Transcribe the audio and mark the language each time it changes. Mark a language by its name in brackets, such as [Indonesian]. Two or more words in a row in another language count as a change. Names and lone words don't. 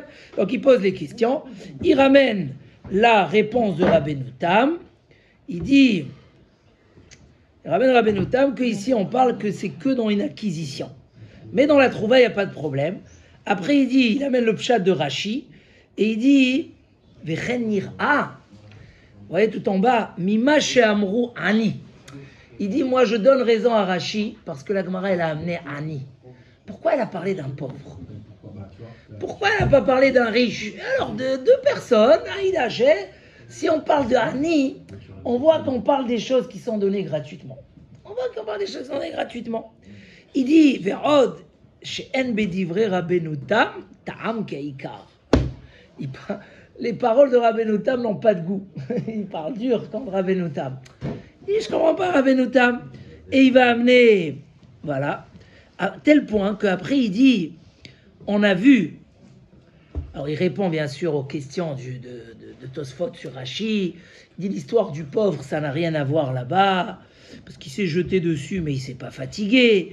[French] Donc il pose les questions, il ramène la réponse de Rabbeinu Tam, il dit, il ramène Rabbeinu Tam qu'ici on parle que c'est que dans une acquisition. Mais dans la trouvaille, il n'y a pas de problème. Après il dit, il amène le pshat de Rashi, et il dit, [Hebrew] וכן נראה. [French] Vous voyez tout en bas, [Hebrew] ממה שאמרו עני. [French] Il dit, moi je donne raison à Rashi parce que la Gemara elle a amené ani. Pourquoi elle a parlé d'un pauvre? Pourquoi elle n'a pas parlé d'un riche? Alors de 2 personnes, un il achète. Si on parle de ani, on voit qu'on parle des choses qui sont données gratuitement. On voit qu'on parle des choses qui sont données gratuitement. Il dit, [Hebrew] ועוד שאין בדברי רבינו תם טעם כעיקר. [French] Les paroles de Rabbeinu Tam n'ont pas de goût. Il parle dur comme Rabbeinu Tam. Il dit, je ne comprends pas Rabbeinu Tam. Et il va amener, voilà, à tel point qu'après il dit, on a vu, alors il répond bien sûr aux questions de Tosfot sur Rashi, il dit l'histoire du pauvre, ça n'a rien à voir là-bas, parce qu'il s'est jeté dessus, mais il ne s'est pas fatigué.